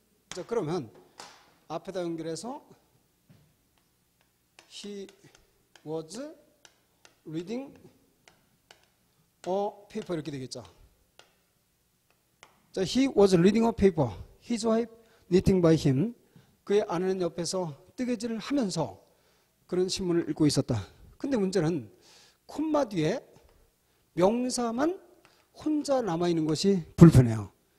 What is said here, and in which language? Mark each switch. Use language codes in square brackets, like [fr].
[ko] 자, 그러면 앞에다 연결해서 [en] he was reading a paper [ko] 이렇게 되겠죠. 자, [en] he was reading a paper. His wife knitting by him. [ko] 그의 아내는 옆에서 뜨개질을 하면서 그런 신문을 읽고 있었다. 근데 문제는 콤마 뒤에 명사만 혼자 남아있는 것이 불편해요.